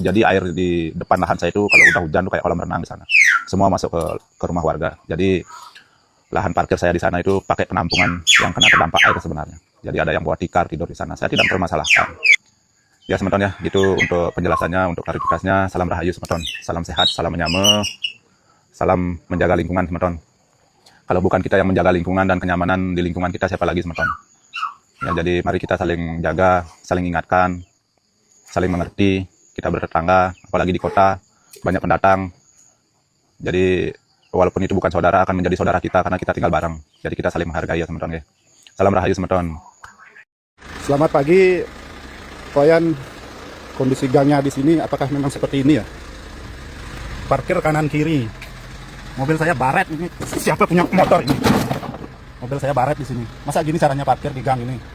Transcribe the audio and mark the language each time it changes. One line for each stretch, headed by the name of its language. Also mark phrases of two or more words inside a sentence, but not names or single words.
Indonesian: Jadi air di depan lahan saya itu kalau udah hujan tuh kayak kolam renang di sana. Semua masuk ke rumah warga. Jadi lahan parkir saya di sana itu pakai penampungan yang kena terdampak air sebenarnya. Jadi ada yang bawa tikar tidur di sana. Saya tidak mempermasalahkan. Ya semeton ya, gitu untuk penjelasannya, untuk klarifikasinya. Salam rahayu semeton. Salam sehat, salam menyame, salam menjaga lingkungan semeton. Kalau bukan kita yang menjaga lingkungan dan kenyamanan di lingkungan kita, siapa lagi semeton? Ya, jadi mari kita saling jaga, saling ingatkan, saling mengerti. Kita bertetangga, apalagi di kota, banyak pendatang. Jadi walaupun itu bukan saudara, akan menjadi saudara kita karena kita tinggal bareng. Jadi kita saling menghargai ya semeton. Salam rahayu semeton. Selamat pagi, Koyan. Kondisi gangnya di sini apakah memang seperti ini ya? Parkir kanan kiri. Mobil saya baret ini. Siapa punya motor ini? Mobil saya baret di sini. Masa gini caranya parkir di gang ini?